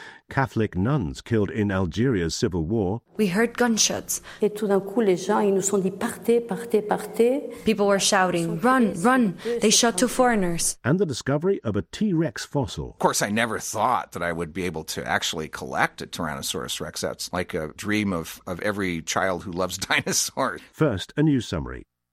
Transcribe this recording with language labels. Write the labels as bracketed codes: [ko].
[en] Catholic nuns killed in Algeria's civil war. We heard gunshots. [fr] Et tout d'un coup, les gens, ils nous sont dit partez, partez, partez. [en] People were shouting, run, run. They shot two foreigners. And the discovery of a T-Rex fossil. Of course, I never thought that I would be able to actually collect a Tyrannosaurus Rex. That's like a dream of every child who loves dinosaurs. First, a news summary.